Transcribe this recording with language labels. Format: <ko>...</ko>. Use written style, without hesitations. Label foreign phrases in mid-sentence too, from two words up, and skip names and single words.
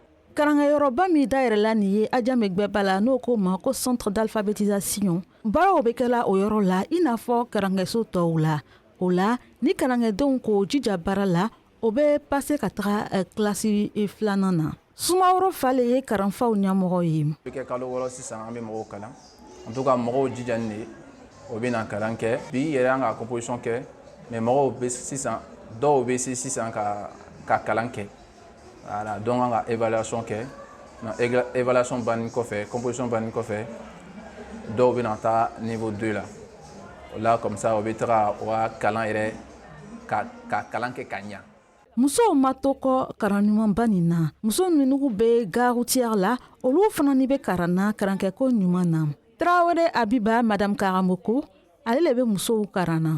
<bm>karankɛyɔrɔba min dayɛlɛla nin ye Adjamé Gbɛba la n'o ko ma ko</bm> <fr>centre d'alphabétisation</fr> <bm>baaraw bɛ kɛla o yɔrɔ la i n'a fɔ karankɛso tɔw la o la ni karankɛdenw ko jija baara la o bɛ pase ka taga kilasi 2nan na Sumaworo Fale ye karanfaw ɲɛmɔgɔ ye bɛ kɛ kalo 6 sisan an bɛ mɔgɔw kalan</bm> <fr>en tout cas</fr> <bm>mɔgɔw jijani de o bɛ na kalan kɛ bi yɛrɛ an ka composition kɛ mais mɔgɔw bɛ sisan dɔw bɛ se sisan ka kalan kɛ</bm> <fr>voilà donc</fr> <bm>an ka évaluation kɛ na évaluation bannen kɔfɛ composition bannen kɔfɛ dɔw bɛ na taa niveau 2 la o la</bm> <fr>comme ça</fr> <bm>o bɛ taga o ka kalan yɛrɛ ka kalan kɛ ka ɲa musow ma to kɔ karan ɲumanba nin na muso minugu bɛ</bm> <fr>gare routière</fr> <bm>la olu fana ni bɛ karanna karankɛko ɲuman na Traoré Abiba Madame Karamoko ale le bɛ musow karanna</bm>